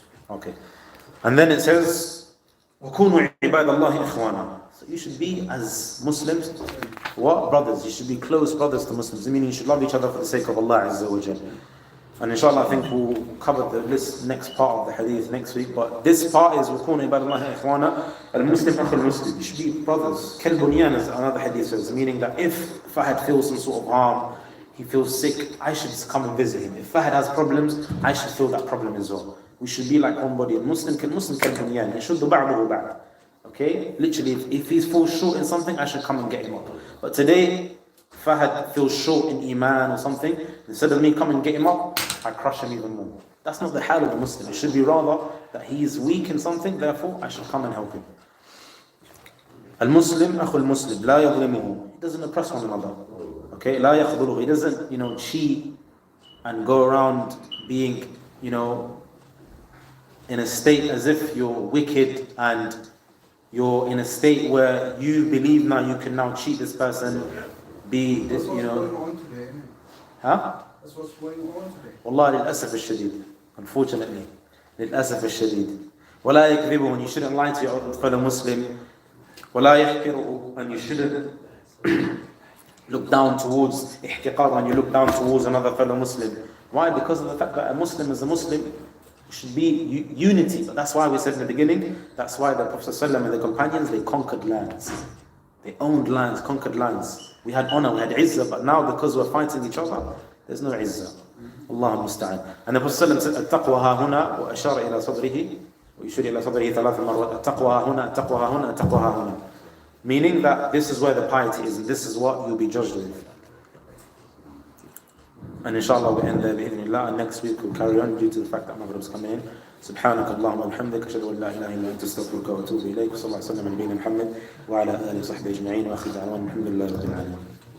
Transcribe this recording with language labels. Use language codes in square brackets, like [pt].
[en] Okay. And then it says, [ar] وَكُونُوا عِبَادَ اللَّهِ إِخْوَانًا. [en] So you should be, as Muslims, what? Brothers. You should be close brothers to Muslims. I mean, you should love each other for the sake of Allah Azza wa Jal. And inshallah, I think we'll cover this next part of the hadith next week. But this part is [ar] وَكُونُوا عِبَادَ اللَّهِ إِخْوَانًا الْمُسْلِمْ أَخُو الْمُسْلِمْ. [en] You should be brothers. كَالْبُنْيَانِ, as another hadith says, meaning that if Fahad feels some sort of harm, he feels sick, I should come and visit him. If Fahad has problems, I should feel that problem as well. We should be like one body. [ar] Muslim كالبنيان يشد بعضه بعض. [en] Okay? Literally, if he falls short in something, I should come and get him up. But today, Fahad feels short in Iman or something, instead of me coming and get him up, I crush him even more. That's not the hal of a Muslim. It should be rather that he is weak in something, therefore I should come and help him. [ar] Al-Muslim, أخو المسلم, لا يظلمه. [en] He doesn't oppress one another. [ar] Okay, لا يخذله. [en] He doesn't, cheat and go around being, in a state as if you're wicked and you're in a state where you believe now you can now cheat this person, be this, That's what's going on today, isn't it? Huh? That's what's going on today. [ar] والله للأسف الشديد. [en] Unfortunately. [ar] للأسف الشديد. ولا يكذبه, [en] and you shouldn't lie to your fellow Muslim. [ar] ولا يحقره, [en] and you shouldn't look down towards احتقار, when you look down towards another fellow Muslim. Why? Because of the fact that a Muslim is a Muslim. Should be unity. But that's why we said in the beginning, that's why the Prophet ﷺ and the companions, they conquered lands. They owned lands, conquered lands. We had honor, we had izzah, but now because we're fighting each other, there's no izzah. Allah musta'an. And the Prophet ﷺ said, [ar] التقوى ها هنا وأشار إلى صدره ويشير إلى صدره 3 مرات. التقوى ها هنا, التقوى ها هنا, التقوى ها هنا. [en] Meaning that this is where the piety is, and this is what you'll be judged with. And inshallah we'll end there بإذن and next week we'll carry on due to the fact that Maghrib's coming in. [ar] سبحانك اللهم وبحمدك أشهد أن لا إله إلا أنت أستغفرك وأتوب إليك وصلى الله وسلم على نبينا محمد وعلى آله وصحبه أجمعين وآخر دعوانا الحمد لله رب العالمين.